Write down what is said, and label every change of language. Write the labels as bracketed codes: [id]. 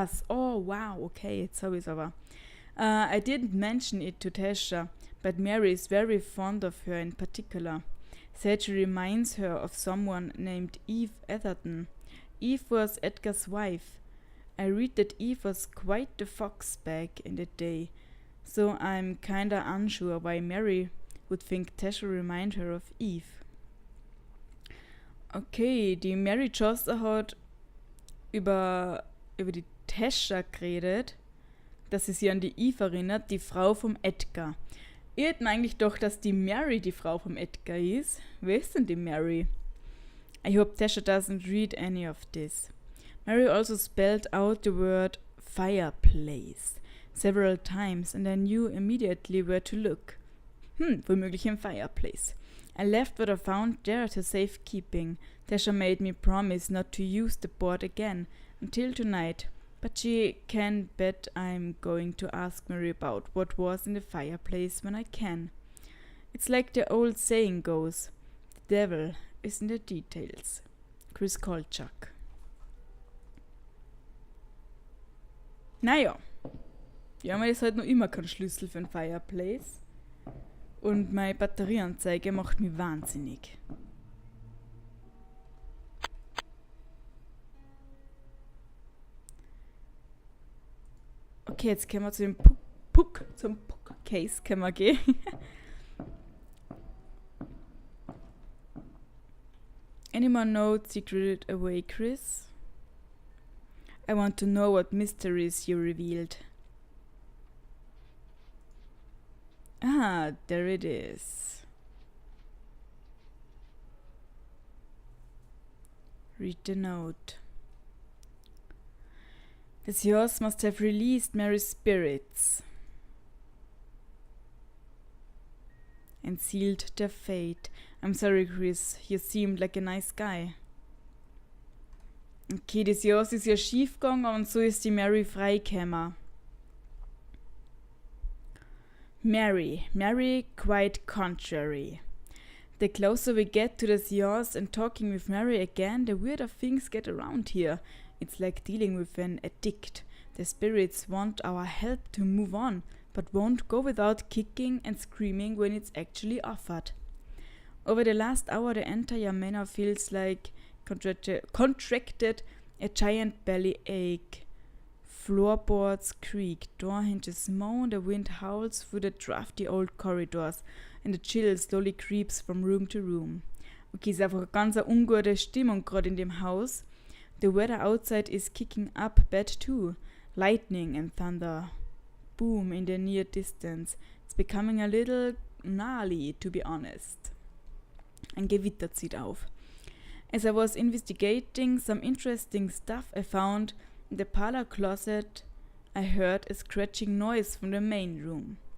[de] Oh wow, okay, jetzt habe ich es aber. [en] I didn't mention it to Tasha, but Mary is very fond of her in particular. Said she reminds her of someone named Eve Atherton. Eve was Edgar's wife. I read that Eve was quite the fox back in the day, so I'm kinda unsure why Mary would think Tasha remind her of Eve. [de] Okay, die Mary Chaucer hat über die Tasha geredet, dass sie sich an die Eve erinnert, die Frau vom Edgar. Ich hätte eigentlich doch, dass die Mary die Frau vom Edgar ist. Wer ist denn die Mary? [en] I hope Tasha doesn't read any of this. Mary also spelled out the word fireplace several times and I knew immediately where to look. [de] Womöglich im Fireplace. [en] I left what I found there to safekeeping. Tasha made me promise not to use the board again until tonight, but she can bet I'm going to ask Mary about what was in the fireplace when I can. It's like the old saying goes, the devil is in the details. Chris Kolchak. [de] Naja, ja, aber ist halt noch immer kein Schlüssel für ein Fireplace. Und meine Batterieanzeige macht mich wahnsinnig. Okay, jetzt können wir zu dem zum Puck-Case können wir gehen. [en] Any more notes secreted away, Chris? I want to know what mysteries you revealed. There it is. Read the note. The Seance must have released Mary's spirits and sealed their fate. I'm sorry, Chris, you seemed like a nice guy. [de] Okay, das Seance ist ja schief gegangen und so ist die Mary freigekommen. [en] Mary quite contrary. The closer we get to the seance and talking with Mary again, the weirder things get around here. It's like dealing with an addict. The spirits want our help to move on, but won't go without kicking and screaming when it's actually offered. Over the last hour, the entire manor feels like contracted a giant belly ache. Floorboards creak, door hinges moan, the wind howls through the drafty old corridors and the chill slowly creeps from room to room. [de] Okay, ist einfach eine ganz ungute Stimmung gerade in dem Haus. [en] The weather outside is kicking up bad too. Lightning and thunder boom in the near distance. It's becoming a little gnarly, to be honest. [de] Ein Gewitter zieht auf. [en] As I was investigating some interesting stuff I found in the parlor closet, I heard a scratching noise from the main room.